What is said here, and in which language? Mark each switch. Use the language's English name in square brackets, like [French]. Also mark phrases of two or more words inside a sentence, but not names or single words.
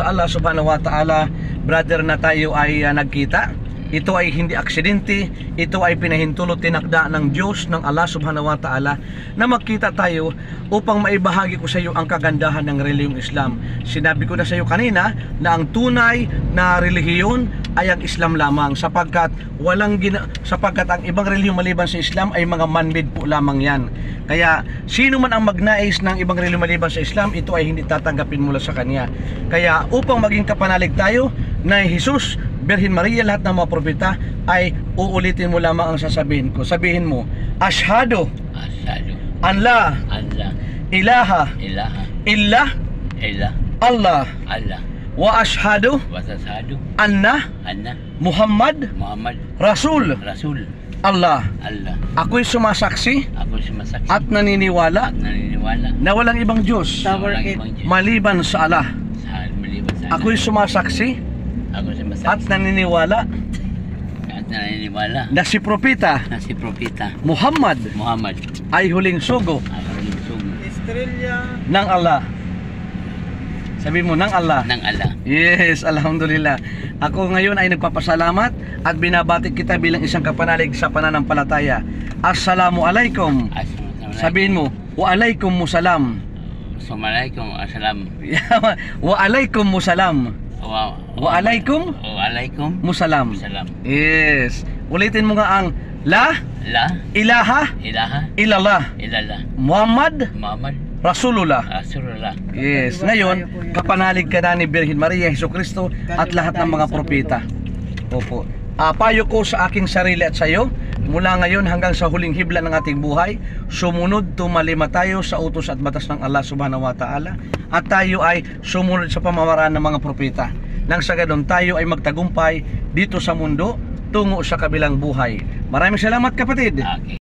[Filipino] sa Allah [Arabic] سبحانه و تعالى, [Filipino] brother, na tayo ay nagkita. Ito ay hindi aksidente, ito ay pinahintulot, tinakda ng Diyos, ng Allah [Arabic] سبحانه و تعالى, [Filipino] na magkita tayo upang maibahagi ko sa iyo ang kagandahan ng relihiyong Islam. Sinabi ko na sa iyo kanina na ang tunay na relihiyon ay ang Islam lamang, sapagkat ang ibang relihiyon maliban sa Islam ay mga man-made po lamang yan. Kaya sino man ang magnais ng ibang relihiyon maliban sa Islam, ito ay hindi tatanggapin mula sa kanya. Kaya upang maging kapanalig tayo na Jesus, Birhen Maria, lahat ng mga propeta, ay uulitin mo lamang ang sasabihin ko. Sabihin mo, [Arabic] أشهد أن لا إله إلا الله و أشهد أن محمد رسول الله. [Filipino] Ako'y sumasaksi at naniniwala na walang ibang Diyos maliban sa Allah. Ako'y sumasaksi at naniniwala na si propeta Muhammad ay huling sugo ng Allah. Sabi mo, ng Allah. Yes, alhamdulillah. Ako ngayon ay nagpapasalamat at binabati kita bilang isang kapanalig sa pananampalataya. Assalamualaikum. Sabihin mo, [Arabic] و عليكم السلام. السلام عليكم السلام. و عليكم السلام و عليكم السلام. [Filipino] Yes. Ulitin mo nga ang [Arabic] لا إله إلا الله محمد رسول الله. [Filipino] Yes. Ngayon, kapanalig ka na ni Birhen Maria, Jesucristo at lahat ng mga propeta. Opo. Payo ko sa aking sarili at sa iyo, mula ngayon hanggang sa huling hibla ng ating buhay, sumunod, tumalima tayo sa utos at batas ng Allah [Arabic] سبحانه و تعالى, [Filipino] at tayo ay sumunod sa pamamaraan ng mga propeta. Nang sa ganun tayo ay magtagumpay dito sa mundo tungo sa kabilang buhay. Maraming salamat, kapatid.